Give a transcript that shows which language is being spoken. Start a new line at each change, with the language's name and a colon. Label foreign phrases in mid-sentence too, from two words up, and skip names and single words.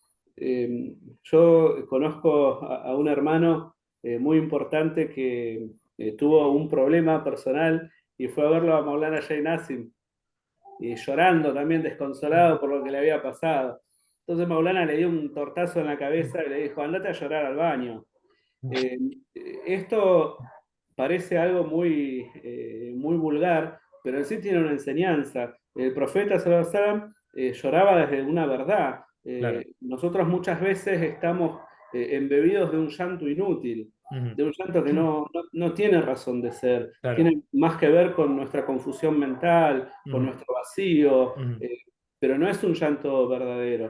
Spanish: Yo conozco a un hermano muy importante que tuvo un problema personal y fue a verlo a Maulana Jay Nassim y llorando también desconsolado por lo que le había pasado. Entonces Maulana le dio un tortazo en la cabeza y le dijo, andate a llorar al baño. Eh, Esto parece algo muy vulgar, pero en sí tiene una enseñanza. El profeta
Arabic: صلى الله عليه وسلم,
Spanish: lloraba desde una verdad. Claro. Nosotros muchas veces estamos embebidos de un llanto inútil, Ujú. de un llanto que no tiene razón de ser, Claro. tiene más que ver con nuestra confusión mental, con Ujú. nuestro vacío, Ujú. pero no es un llanto verdadero.